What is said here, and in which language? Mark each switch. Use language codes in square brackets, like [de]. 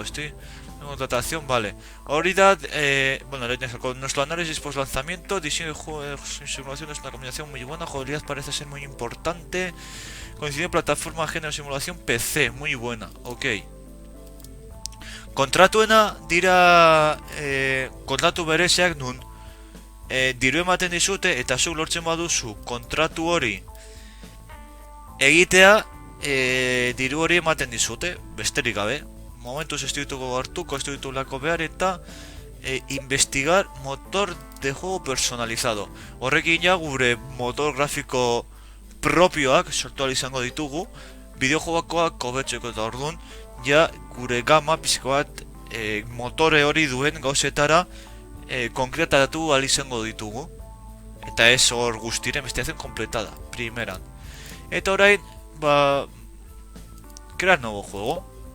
[es] Estoy en contratación, vale. Ahorita, bueno, con nuestro análisis post lanzamiento, diseño de juegos en simulación es una combinación muy buena, jugabilidad parece ser muy importante. Coincide plataforma, género, simulación, PC, muy buena, ok. [eu] Kontratuena dira kontratu bereziak nun diru ematen dizute eta zuk lortzen baduzu kontratu hori egitea diru hori ematen dizute, besterik gabe. Momentuz ez dituko hartuko, ez ditulako behar eta [es] investigar motor de juego personalizado. [eu] Horrekin ja gure motor grafiko propioak sortu ahal izango ditugu, bideojokoak hobetzeko eta orduan, ja gure gama pizko bat motore hori duen gauzetara konkretatu ahal izango ditugu. Eta ez hor guztiren [es] investigación completada, [eu] primeran. Eta orain, [es] crear nuevo juego.